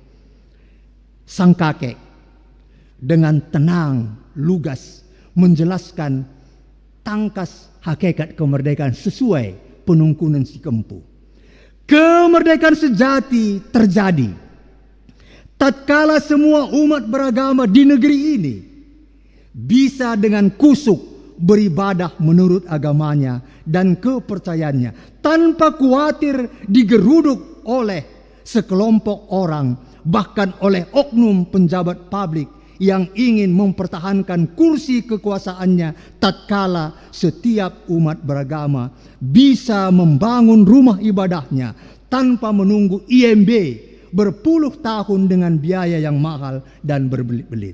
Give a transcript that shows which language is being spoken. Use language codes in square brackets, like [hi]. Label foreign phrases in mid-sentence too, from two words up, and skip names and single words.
[id] Sang kakek dengan tenang, lugas menjelaskan tangkas hakikat kemerdekaan sesuai penungkunan si Kempu. Kemerdekaan sejati terjadi tatkala semua umat beragama di negeri ini bisa dengan kusuk beribadah menurut agamanya dan kepercayaannya tanpa khawatir digeruduk oleh sekelompok orang, bahkan oleh oknum penjabat publik yang ingin mempertahankan kursi kekuasaannya tatkala setiap umat beragama bisa membangun rumah ibadahnya tanpa menunggu IMB berpuluh tahun dengan biaya yang mahal dan berbelit-belit.